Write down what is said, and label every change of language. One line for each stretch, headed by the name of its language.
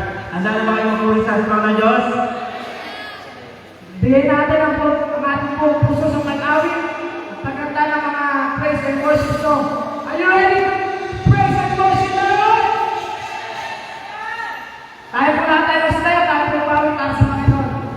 Filipino: Handa na ba kayo magpuri sa Aspak ng Diyos? Bigyan natin ang ating puso sa pag-awit at pagkanta ng mga
English: praise and worship song. Are you ready to praise and worship the Lord?
Filipino: Tayo po lahat tayo sa tayo, tayo po pawit para sa Panginoon.